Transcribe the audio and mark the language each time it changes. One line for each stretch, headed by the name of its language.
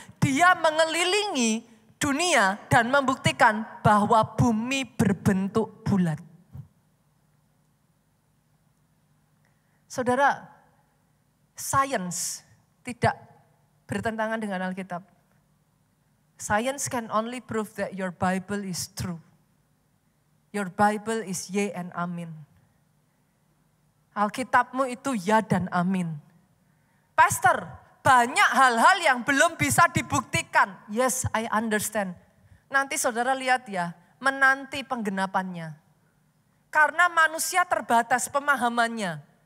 Indonesian: Dia mengelilingi dunia dan membuktikan bahwa bumi berbentuk bulat. Saudara, sains tidak bertentangan dengan Alkitab.
English: Science can only prove that your Bible is true. Your Bible is ye and amin.
Indonesian: Alkitabmu itu ya dan amin. Pastor, banyak hal-hal yang belum bisa dibuktikan.
English: Yes, I understand.
Indonesian: Nanti saudara lihat ya, menanti penggenapannya. Karena manusia terbatas pemahamannya.